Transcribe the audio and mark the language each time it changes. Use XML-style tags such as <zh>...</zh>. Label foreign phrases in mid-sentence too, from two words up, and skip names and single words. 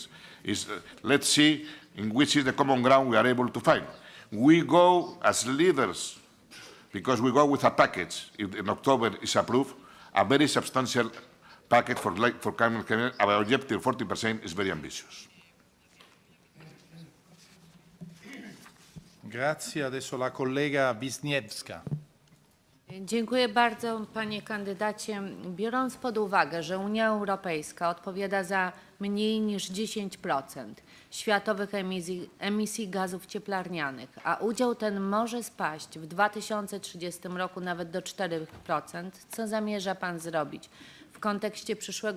<en>Let's see in which is the common ground we are able to find. We go as leaders because we go with a package. In October is approved, a very substantial packet for climate change. Our objective, 40%, is very ambitious.</en> <it>Grazie. Adesso la collega Wisniewska.</it> <pl>Dziękuję bardzo, panie kandydacie. Biorąc pod uwagę, że Unia Europejska odpowiada za mniej niż 10% światowych emisji gazów cieplarnianych, a udział ten może spaść w 2030 roku nawet do 4%, co zamierza pan zrobić w kontekście przyszłego</pl>